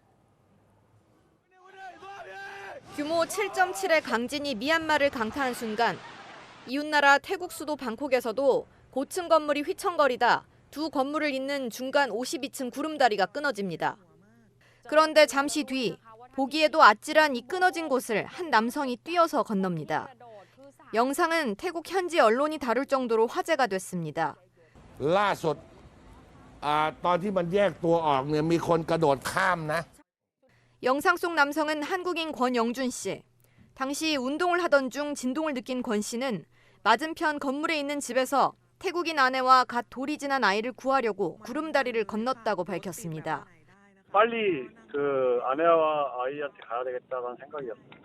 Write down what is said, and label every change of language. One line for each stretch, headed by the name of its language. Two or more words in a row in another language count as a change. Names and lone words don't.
Korean: 규모 7.7의 강진이 미얀마를 강타한 순간 이웃나라 태국 수도 방콕에서도 고층 건물이 휘청거리다 두 건물을 잇는 중간 52층 구름다리가 끊어집니다. 그런데 잠시 뒤 보기에도 아찔한 이 끊어진 곳을 한 남성이 뛰어서 건넙니다. 영상은 태국 현지 언론이 다룰 정도로 화제가 됐습니다.
Thai: ล่าสุดตอนที่มันแยกตัวออกเนี่ยมีคนกระโดดข้ามนะ
Korean: 영상 속 남성은 한국인 권영준 씨. 당시 운동을 하던 중 진동을 느낀 권 씨는 맞은편 건물에 있는 집에서 태국인 아내와 갓 돌이 지난 아이를 구하려고 구름다리를 건넜다고 밝혔습니다. 빨리 그 아내와 아이한테 가야 되겠다는 생각이었습니다.